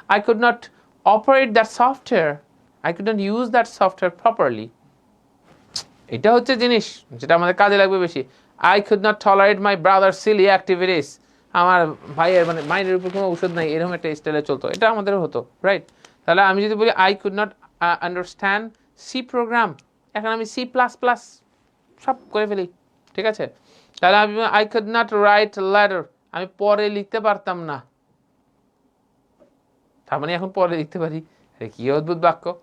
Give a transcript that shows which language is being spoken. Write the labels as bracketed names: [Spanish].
[English] I could not operate that software. I could not use that software properly. [Bangla] এটা হচ্ছে জিনিস যেটা আমাদের কাজে লাগবে বেশি। [English] I could not tolerate my brother's silly activities. [Bangla] আমার ভাইয়ের মানে মাইনের উপর কোনো ঔষধ নাই, এরকম একটা স্টাইলে চলতো, এটা আমাদেরও হতো, রাইট? তাহলে আমি যদি বলি [English] I could not understand C program, [Bangla] এখন আমি C++ সব করে ফেলি, ঠিক আছে? তাহলে আমি [English] I could not write a letter, [Bangla] আমি পরে লিখতে পারতাম না, তার মানে এখন পরে লিখতে পারি। কি অদ্ভুত বাক্য।